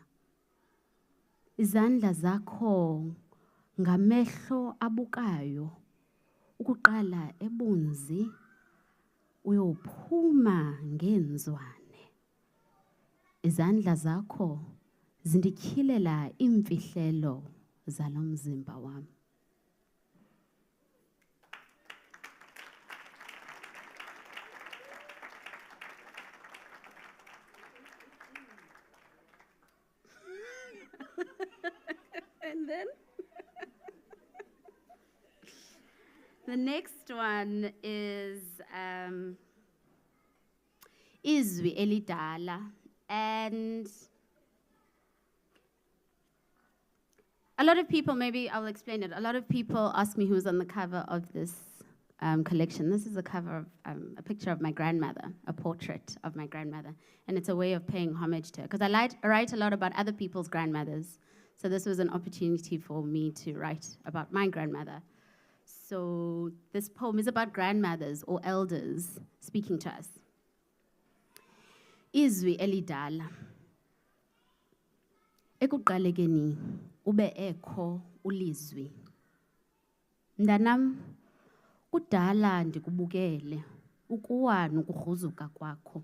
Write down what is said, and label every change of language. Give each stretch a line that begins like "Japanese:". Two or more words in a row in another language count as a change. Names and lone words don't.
Xhosa: Izandla zakho ngamehlo abukayo, ukuqala ebunzi uyophuma ngenzwane. Izandla zakho zindikhilela imfihlelo zalo mzimba wam.
English: And then the next one is
Xhosa: izwi elidala,
English: and a lot of people, maybe I'll explain it. A lot of people ask me who's on the cover of this collection. This is a cover of a picture of my grandmother, a portrait of my grandmother, and it's a way of paying homage to her. Because I write a lot about other people's grandmothers, so this was an opportunity for me to write about my grandmother. So this poem is about grandmothers or elders speaking to us.
Xhosa: Izwi elidala. Ekuqalekeni ube ekho ulizwi. Mntanam, kudala ndikubukele ukuwa nokugruzuka kwakho.